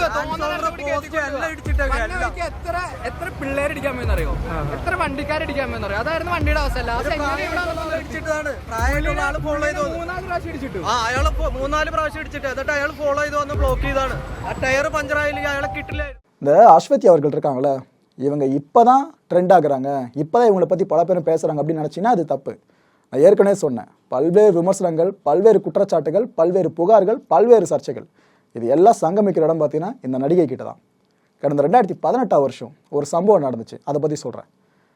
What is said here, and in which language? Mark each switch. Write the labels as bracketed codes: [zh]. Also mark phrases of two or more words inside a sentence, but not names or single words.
[ml] എല്ലാം ഇടിച്ചിട്ടൊക്കെ എത്ര പിള്ളേർ ഇടിക്കാൻ പോയെന്നറിയോ, എത്ര വണ്ടിക്കാരിടിക്കാൻ പോയെന്നറിയോ, അതായിരുന്നു വണ്ടിയുടെ അവസ്ഥ. ഇടിച്ചിട്ടാണ് പ്രായമുള്ള ആള് [en] follow ചെയ്ത് [ml] 3-4 പ്രാവശ്യം ഇടിച്ചിട്ടു. അയാള് 3-4 പ്രാവശ്യം ഇടിച്ചിട്ട് എന്നിട്ട് അയാൾ [en] follow ചെയ്ത് [ml] വന്ന് ബ്ലോക്ക് ചെയ്താണ്. ആ ടയർ പഞ്ചറായില്ലെങ്കിൽ അയാളെ കിട്ടില്ല. [ta] இந்த அஸ்வதி அவர்கள் இருக்காங்களே, இவங்க இப்போதான் ட்ரெண்ட் ஆகுறாங்க, இப்போதான் இவங்களை பற்றி பல பேரும் பேசுகிறாங்க அப்படின்னு நினச்சிங்கன்னா அது தப்பு. நான் ஏற்கனவே சொன்னேன், பல்வேறு விமர்சனங்கள், பல்வேறு குற்றச்சாட்டுகள், பல்வேறு புகார்கள், பல்வேறு சர்ச்சைகள், இது எல்லாம் சங்கமிக்கிற இடம் பார்த்தீங்கன்னா இந்த நடிகை கிட்ட தான். கடந்த 2018 வருஷம் ஒரு சம்பவம் நடந்துச்சு, அதை பற்றி சொல்கிறேன்.